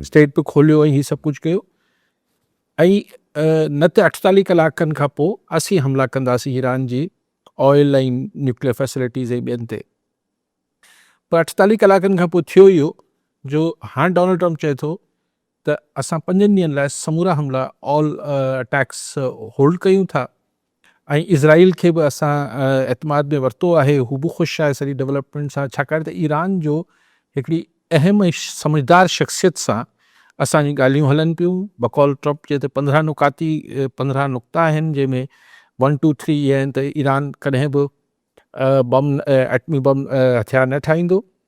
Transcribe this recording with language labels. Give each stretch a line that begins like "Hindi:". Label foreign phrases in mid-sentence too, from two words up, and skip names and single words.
Sindhi: स्टेट बि खोलियो ऐं हीअ सभु कुझु कयो, ऐं न त 48 कलाकनि खां पोइ असीं हमला कंदासीं ईरान जी ऑयल ऐं
English: nuclear facilities
Sindhi: ऐं ॿियनि ते। पर 48 कलाकनि खां पोइ थियो इहो जो हाणे डोनाल्ड ट्रम्प चए थो त असां 5 ॾींहंनि लाइ समूरा हमला
English: all attacks hold
Sindhi: कयूं था, ऐं इज़राइल खे बि असां एतमाद में वरितो आहे, हू बि ख़ुशि आहे सॼी डेवलपमेंट सां, छाकाणि त ईरान जो हिकिड़ी अहम ऐं समझदार शख़्सियत सां असांजी ॻाल्हियूं हलनि पियूं। बकौल ट्रम्प चए त 15 नुक़्ता आहिनि जंहिंमें 1 2 3 इहे आहिनि त ईरान कॾहिं बि एटमी बम हथियार न ठाहींदो।